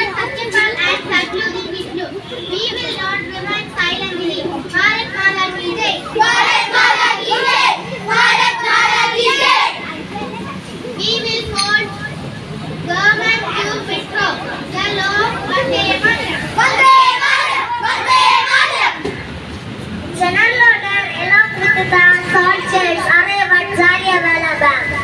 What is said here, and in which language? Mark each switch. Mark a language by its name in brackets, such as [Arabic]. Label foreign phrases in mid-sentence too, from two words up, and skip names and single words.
[English] Satyapal and Satyajit Vishnu. We will not remain silently. [Hindi] भारत माता की जय। भारत माता की जय. भारत माता की जय. [English] We will hold government to patrol the law. [Sanskrit] वन्दे मातरम्। वन्दे मातरम्। वन्दे मातरम्. [English] General order along with the soldiers arrive at Jallianwala Bagh.